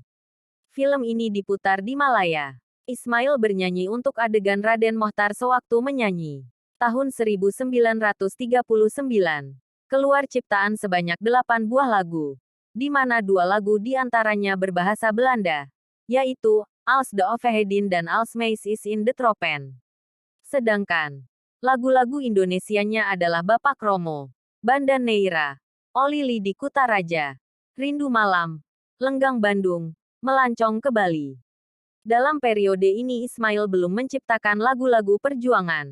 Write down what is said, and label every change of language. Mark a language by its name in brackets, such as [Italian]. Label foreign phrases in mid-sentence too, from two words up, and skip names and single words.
[Indonesian] Film ini diputar di Malaya. Ismail bernyanyi untuk adegan Raden Mohtar sewaktu menyanyi. Tahun 1939, keluar ciptaan sebanyak 8 buah lagu, di mana 2 lagu di antaranya berbahasa Belanda, yaitu Als de Overheden dan Als Meis is in de Tropen. Sedangkan lagu-lagu Indonesianya adalah Bapak Romo, Banda Neira, Oli Lidi Kutaraja, Rindu Malam, Lenggang Bandung, Melancong ke Bali. Dalam periode ini Ismail belum menciptakan lagu-lagu perjuangan.